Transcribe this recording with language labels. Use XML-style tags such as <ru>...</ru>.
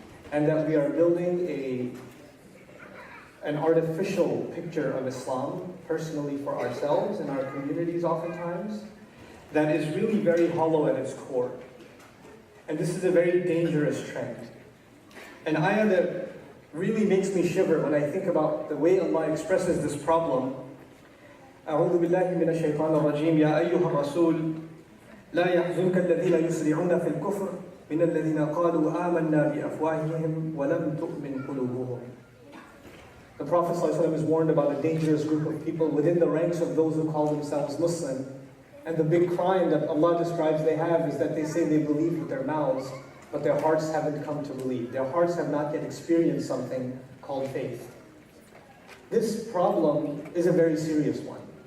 <en>And that we are building an artificial picture of Islam, personally for ourselves and our communities oftentimes, that is really very hollow at its core. And this is a very dangerous trend. An ayah that really makes me shiver when I think about the way Allah expresses this problem.</en> <ar>أعوذ بالله من الشيطان الرجيم يا أيها الرسول لا يحزنك الذين يسرعون في الكفر من الذين قالوا آمنا بأفواههم ولم تؤمن قلوبهم.</ar> <en>The Prophet ﷺ is warned about a dangerous group of people within the ranks of those who call themselves Muslim. And the big crime that Allah describes they have is that they say they believe with their mouths, but their hearts haven't come to believe. Their hearts have not yet experienced something called faith. This problem is a very serious one.</en>